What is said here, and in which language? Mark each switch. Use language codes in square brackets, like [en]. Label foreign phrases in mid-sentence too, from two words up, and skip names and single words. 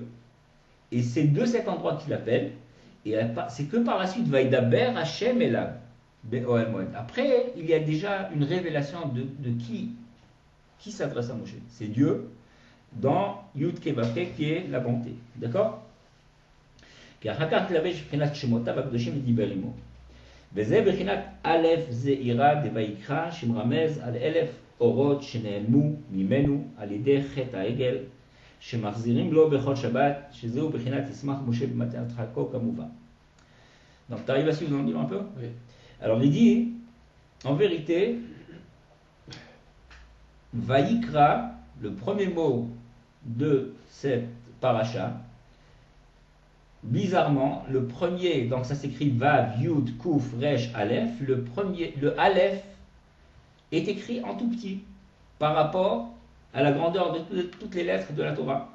[fr] Et c'est de cet endroit qu'il appelle. Et c'est que par la suite, [he] וידבר השם אליו. [fr] Après, il y a déjà une révélation de qui s'adresse à Moshe. C'est Dieu dans [he] יוד קי ואו קי, [fr] qui est la bonté. D'accord? [he] וזה בחינת א' זעירה דויקרא שמרמז על 1000 אורות שנעלמו ממנו על ידי חטא העגל שמחזירים לו בכל שבת, שזהו בחינת ישמח משה במתנת חלקו כמובן. [fr] Donc tu arrives à suivre dans le livre un peu? Oui. Alors il dit, en vérité, Vaikra, le premier mot de cette paracha, bizarrement, le premier, donc ça s'écrit [he] ואו, יוד, קוף, ריש, אלף, [fr] le Aleph est écrit en tout petit par rapport à la grandeur de toutes les lettres de la Torah.